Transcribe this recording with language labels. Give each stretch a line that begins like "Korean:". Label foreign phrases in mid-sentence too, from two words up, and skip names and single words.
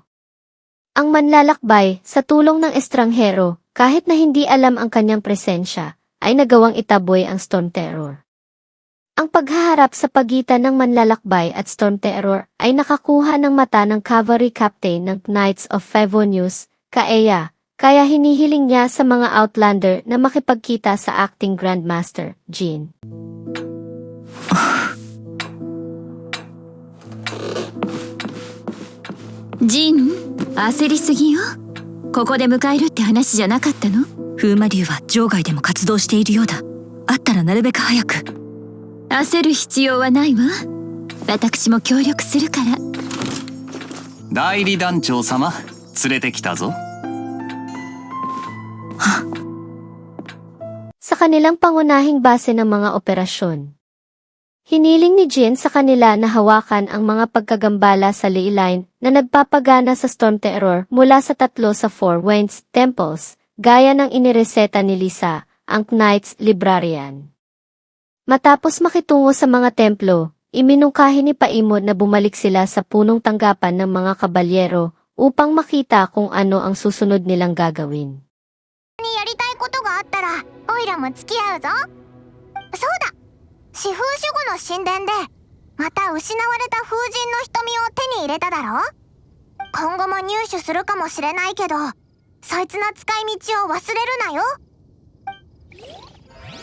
Filipino: Ang manlalakbay, sa tulong ng estranghero, kahit na hindi alam ang kanyang presensya, ay nagawang itaboy ang Storm Terror. Ang paghaharap sa pagitan ng manlalakbay at Storm Terror ay nakakuha ng mata ng
English: cavalry captain
Filipino: ng Knights of Favonius, Kaeya, kaya hinihiling niya sa mga Outlander na makipagkita sa
English: acting Grandmaster,
Filipino: Jean.
Japanese: ジン、焦りすぎよ。ここで迎えるって話じゃなかったの？風魔竜は場外でも活動しているようだ。あったらなるべく早く。焦る必要はないわ。私も協力するから。代理団長様、連れてきたぞ。
Filipino: Sa kanilang pangunahing base ng mga operasyon, hiniling ni Jin sa kanila na hawakan ang mga pagkagambala sa
English: ley line
Filipino: na nagpapagana sa Storm Terror mula sa 3 sa Four Winds Temples, gaya ng inireseta ni Lisa, ang Knights Librarian. Matapos makitungo sa mga templo, iminungkahi ni Paimon na bumalik sila sa punong tanggapan ng mga kabalyero upang makita kung ano ang susunod nilang gagawin.
Japanese: やりたいことがあったらオイラも付き合うぞ。そうだ、四風守護の神殿でまた失われた風神の瞳を手に入れただろ。今後も入手するかもしれないけど、そいつの使い道を忘れるなよ。